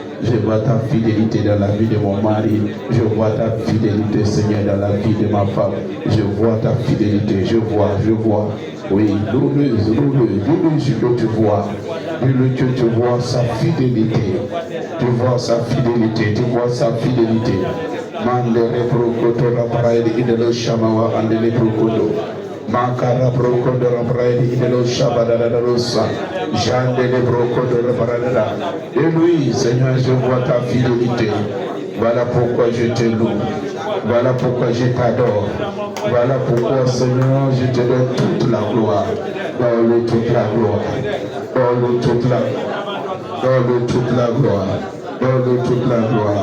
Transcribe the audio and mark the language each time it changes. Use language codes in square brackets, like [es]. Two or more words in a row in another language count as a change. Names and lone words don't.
[fr] Je vois ta fidélité dans la vie de mon mari. Je vois ta fidélité, Seigneur, dans la vie de ma femme. Je vois ta fidélité. Je vois. Oui, loue-le, que tu vois. Dis-le que tu vois sa fidélité. Tu vois sa fidélité. Tu vois sa fidélité. Mandere brokoto rabraide idelo shamawa andele brokoto. Makara brokoto rabraide idelo shabadararosa. Jandele brokoto rabrada. Et lui, Seigneur, je vois ta fidélité. Voilà pourquoi je te loue. Voilà pourquoi je t'adore. Voilà pourquoi, Seigneur, je te donne toute la gloire. Donne-le toute la gloire. Donne-le toute la gloire. Donne-le toute la gloire. Donne-le toute la gloire.